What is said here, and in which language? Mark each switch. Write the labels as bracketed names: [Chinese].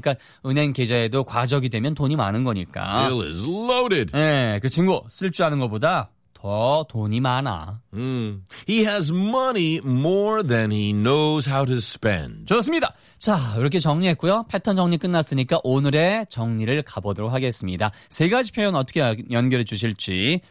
[Korean] 그러니까 은행 계좌에도 과적이 되면 돈이 많은 거니까. [English] Bill is loaded. [Korean] 네, 그 친구 쓸 줄 아는 것보다 더 돈이 많아. [English] He has money more than he knows how to spend. [Korean] 좋습니다. 자, 이렇게 정리했고요. 패턴 정리 끝났으니까 오늘의 정리를 가보도록 하겠습니다. 세 가지 표현 어떻게 연결해 주실지.